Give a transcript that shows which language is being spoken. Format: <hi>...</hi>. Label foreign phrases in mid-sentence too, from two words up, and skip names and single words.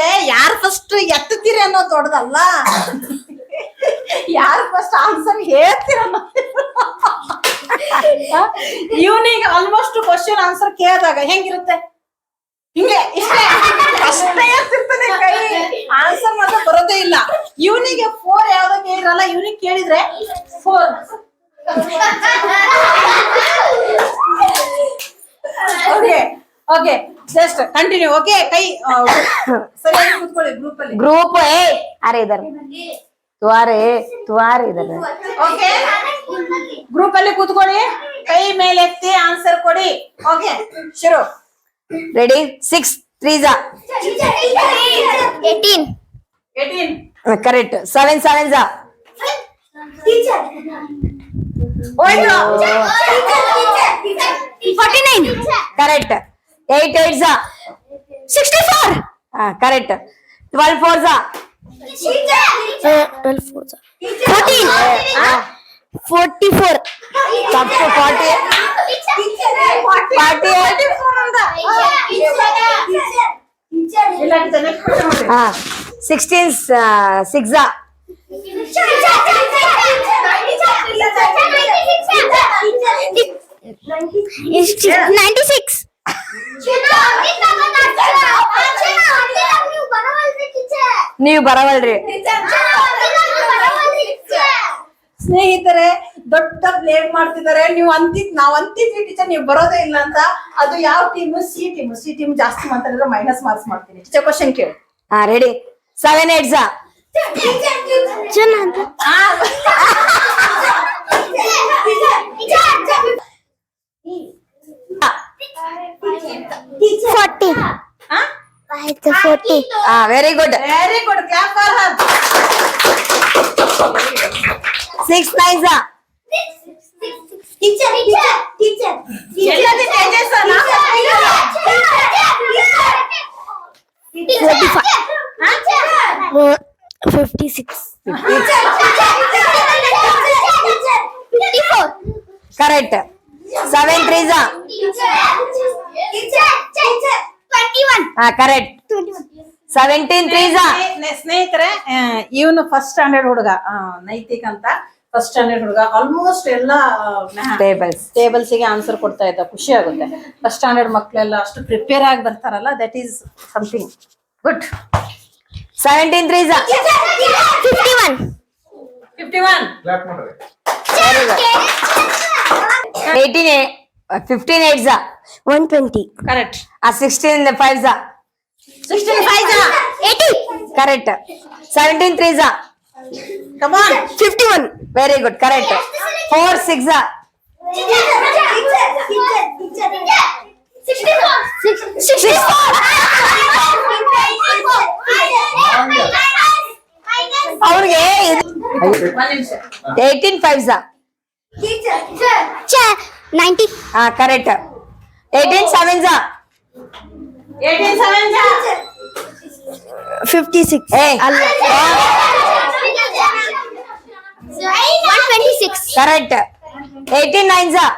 <kn>ಯಾರು ಫಸ್ಟ್ ಎತ್ತುತ್ತೀರಿ ಅನ್ನೋದು ದೊಡ್ಡದಲ್ಲ, ಯಾರು</kn> <en>first answer</en> <kn>ಹೇಳ್ತೀರ ಇವನಿಗೆ</kn> <en>almost question answer</en> <kn>ಕೇಳಿದಾಗ ಹೆಂಗಿರುತ್ತೆ, ಹಿಂಗೆ ಇಷ್ಟೇ ಅಷ್ಟೇ ಎತ್ತಿರ್ತಾನೆ ಕೈ, ಆನ್ಸರ್ ಮಾತ್ರ ಬರೋದೇ ಇಲ್ಲ. ಇವನಿಗೆ 4 ಯಾವ್ದೋ ಕೇಳಿರಲ್ಲ, ಇವನಿಗೆ ಕೇಳಿದ್ರೆ 4.</kn> <en>okay okay just continue.</en> <kn>ಓಕೆ ಕೈ ಸರಿಯಾಗಿ ಕೂತ್ಕೊಳ್ಳಿ ಗ್ರೂಪ್ ಅಲ್ಲಿ.</kn> <hi>ग्रुप ए अरे इधर तुम्हारे इधर</hi> <kn>ಓಕೆ ಗ್ರೂಪ್ ಅಲ್ಲಿ ಕೂತ್ಕೊಳ್ಳಿ, ಕೈ ಮೇಲೆ ಎತ್ತಿ ಆನ್ಸರ್ ಕೊಡಿ. ಓಕೆ ಶುರು.</kn> <en>ready 6 3s 18. 18 correct 7 7s</en> <kn>ಹೋಯ್ತು. 49.</kn> <en>correct 8 8s 64. correct 12 4s 12 4. 14. 44.</en> <hi>सबको 40</hi> <kn>ಇಲ್ಲ ಟೀಚರ್</kn> <en>next question</en> <kn>ಮಾಡಿ.</kn> <hi>हाँ 16 6s 96.</hi> <kn>ನೀವು ಬರವಲ್ರಿ. ಸ್ನೇಹಿತರೆ ದೊಡ್ಡ ಬ್ಲೇಮ್ ಮಾಡ್ತಿದ್ದಾರೆ, ನೀವು ನಾವ್ ಅಂತಿದ್ವಿ ಟೀಚರ್ ನೀವು ಬರೋದೇ ಇಲ್ಲ ಅಂತ. ಅದು ಯಾವ ಟೀಮ್? ಸಿ ಟೀಮ್ ಜಾಸ್ತಿ ಮಾತಾಡಿದ್ರೆ</kn> <en>minus marks</en> <kn>ಮಾಡ್ತೀನಿ. ಟೀಚರ್ ಕ್ವಶನ್ ಕೇಳಿ.</kn> <hi>हाँ</hi> <en>ready 7 8s</en> <kn>ಚೆನ್ನಾಗಿ 40. ಆಯ್ತು 40.</kn> <hi>हाँ</hi> <en>very good very good, clap for her. 6 9s</en> <kn>ಎಲ್ಲದಿ ತೇಜಸ್ ಅಲ್ಲ? 56. 54.</kn> <en>correct 7 3s 21. haan correct 17 3s</en> <kn>ಸ್ನೇಹಿತರೆ ಇವನು</kn> <en>first standard</en> <kn>ಹುಡುಗ, ನೈತಿಕ್ ಅಂತ</kn> <en>first standard</en> <kn>ಹುಡುಗ. ಆಲ್ಮೋಸ್ಟ್ ಎಲ್ಲ tables ಟೇಬಲ್ಸ್ ಗೆ ಆನ್ಸರ್ ಕೊಡ್ತಾ ಇದ್ದ. ಖುಷಿ ಆಗುತ್ತೆ.</kn> <en>first standard</en> <kn>ಮಕ್ಕಳೆಲ್ಲ ಅಷ್ಟು ಪ್ರಿಪೇರ್ ಆಗಿ ಬರ್ತಾರಲ್ಲ,</kn> <en>that is something good. 17 3s 51. 51 very good 18 15 8s 120. correct. 16 5s 16 5 80. correct 17 3s come on. 51. very good correct 4 6s 64.</en> <kn>ಅವ್ರಿಗೆ ಒಂದ್ ನಿಮಿಷ.</kn> <en>18 5s 90. haan correct 18 7s 18 7 56. ए 126. correct 18 9s</en>